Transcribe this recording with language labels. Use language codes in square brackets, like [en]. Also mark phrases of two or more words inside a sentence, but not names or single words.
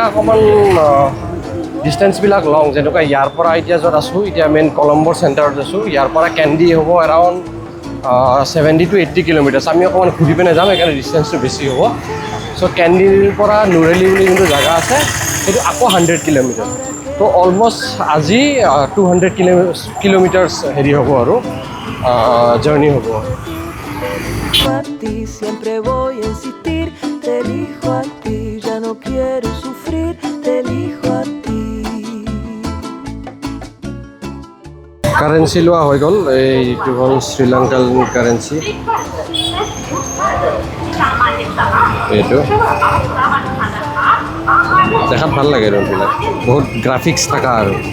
[as] অকণমান ডিষ্টেঞ্চবিলাক লং যেনেকুৱা ইয়াৰ পৰা এতিয়া য'ত আছোঁ এতিয়া মেইন কলম্বৰ চেণ্টাৰত আছোঁ ইয়াৰ পৰা কেণ্ডি হ'ব [en] around 70 to 80 kilometres [as] আমি অকণমান ঘূৰি পিনে যাম সেইকাৰণে ডিষ্টেঞ্চটো বেছি হ'ব চ' কেণ্ডিৰ পৰা নুৰেলি বুলি যোনটো জাগা আছে সেইটো আকৌ 100 কিলোমিটাৰ তো অলমষ্ট আজি 200 কিলোমিটাৰ্ছ হেৰি হ'ব আৰু জাৰ্ণি হ'ব [es] Siempre voy a insistir, te elijo a ti, ya no quiero sufrir, te elijo a ti. [as] কারেন্সি লোৱা হৈ গ'ল এইটো হ'ল [en] Sri Lankan currency [as] এইটো দেখাত ভাল লাগে ৰংবিলাক বহুত গ্ৰাফিক্স থকা আৰু